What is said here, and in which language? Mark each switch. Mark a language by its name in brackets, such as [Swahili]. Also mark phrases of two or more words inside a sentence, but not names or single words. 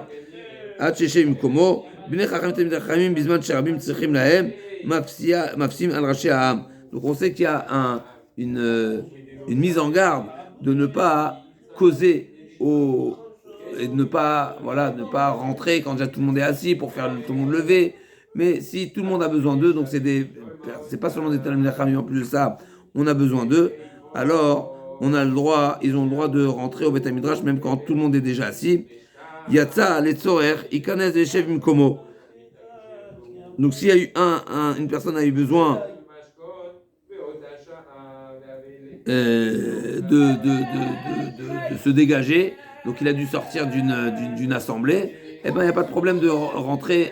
[French] Donc on sait qu'il y a une mise en garde de ne pas causer et de ne pas rentrer quand déjà tout le monde est assis pour faire tout le monde lever. Mais si tout le monde a besoin d'eux, donc c'est pas seulement des [Hebrew] תלמידי חכמים, [French] en plus de ça, on a besoin d'eux, alors ils ont le droit de rentrer au [Hebrew] בית מדרש [French] même quand tout le monde est déjà assis. [Hebrew] יצא לצורך יכנס וישב מקומו. [French] Donc s'il y a eu une personne a eu besoin de se dégager, donc il a dû sortir d'une assemblée, eh ben il n'y a pas de problème de rentrer.